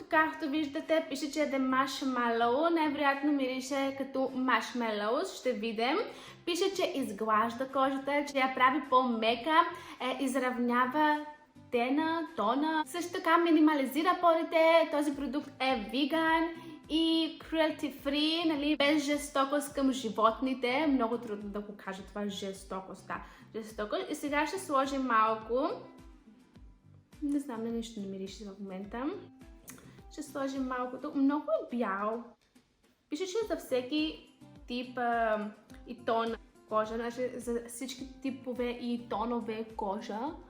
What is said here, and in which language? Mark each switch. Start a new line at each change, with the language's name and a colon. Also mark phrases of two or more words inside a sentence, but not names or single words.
Bulgarian: Както виждате, пише, че е The Marshmallow. Най-вероятно мирише като marshmallows. Ще видим. Пише, че изглажда кожата, че я прави по-мека, изравнява тона. Също така минимализира порите. Този продукт е веган и
English: cruelty free,
Bulgarian: нали, без жестокост към животните. Много трудно да го кажа това жестокост. И сега ще сложим малко. Не знам, на нищо не мирише в момента. Ще сложим малкото. Много е бял. Пише, че за всеки тип и тон кожа, значи за всички типове и тонове кожа.